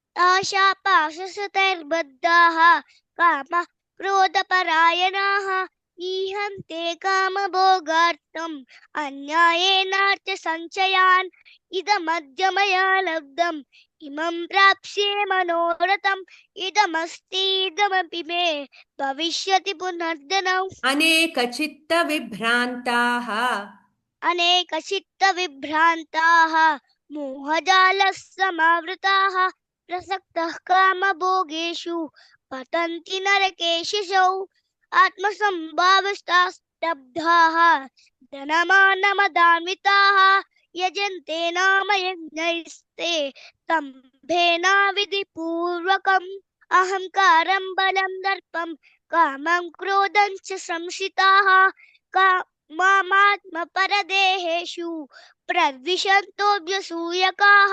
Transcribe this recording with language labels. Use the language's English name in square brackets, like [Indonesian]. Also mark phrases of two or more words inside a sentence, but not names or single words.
[Sanskrit] आशापाशसतैर्बद्धाः काम क्रोधपरायणाः ईहन्ते कामभोगार्थम् अन्यायेनार्थसञ्चयान् इदमद्य मया लब्धम् इमं प्राप्स्ये मनोरथम् इदमस्ति इदमपि मे भविष्यति पुनर्धनम् అనేక చిత్త విభ్రాంతాః अनेकचित्तविभ्रान्ताः मोहजालसमावृताः प्रसक्तः कामभोगेषु पतन्ति नरकेशिषौ आत्मसम्भावितास्तब्धाः धनमानमदान्विताः यजन्ते नाम यज्ञैस्ते दम्भेनाविधिपूर्वकम् अहङ्कारं बलं दर्पं कामं क्रोधं च संश्रिताः मामात्मपरदेहेषु प्रद्विषन्तोऽभ्यसूयकाः